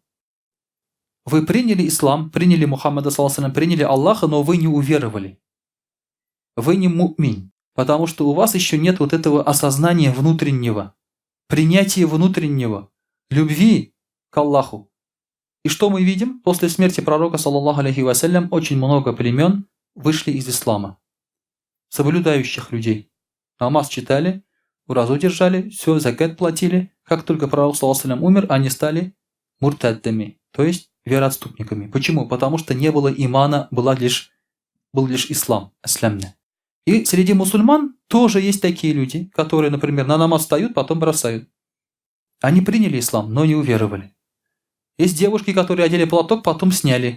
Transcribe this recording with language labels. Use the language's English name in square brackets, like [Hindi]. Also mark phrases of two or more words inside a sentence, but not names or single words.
[Russian] Вы приняли ислам, приняли Мухаммада, приняли Аллаха, но вы не уверовали. Вы не му'мин, потому что у вас еще нет вот этого осознания внутреннего, принятия внутреннего, любви к Аллаху. И что мы видим? После смерти пророка, [Arabic] صلى الله عليه وسلم, [Russian] очень много племен вышли из ислама. Соблюдающих людей. Намаз читали, уразу держали, все, закат платили. Как только пророк, [Arabic] صلى الله عليه وسلم, [Russian] умер, они стали муртаддами, то есть вероотступниками. Почему? Потому что не было имана, был лишь ислам, аслямна. И среди мусульман тоже есть такие люди, которые, например, на намаз встают, потом бросают. Они приняли ислам, но не уверовали. Есть девушки, которые одели платок, потом сняли.